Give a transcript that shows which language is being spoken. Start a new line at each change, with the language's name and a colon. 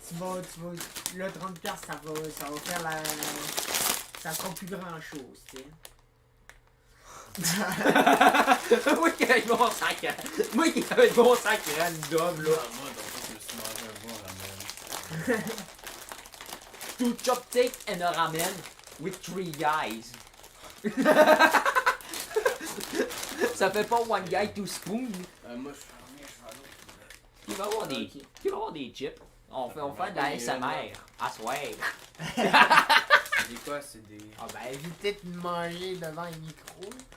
French: tu vas. Là, 30$, ça va faire la. Ça sera plus grand chose, tu sais. Moi qui avais mon sac. Moi qui avais mon sac random, là. Moi, donc, je me suis mangé un bon ramen.
English: Two chopsticks and a ramen with 3 guys.
French: Ça fait pas
English: one guy, two spoon.
French: Moi, je suis revenu, je vais à l'autre. Il va avoir des, Ok. il va avoir des chips. On fait de la SMR. À soir. C'est des quoi? C'est des. Ah ben, évitez de manger devant le micro.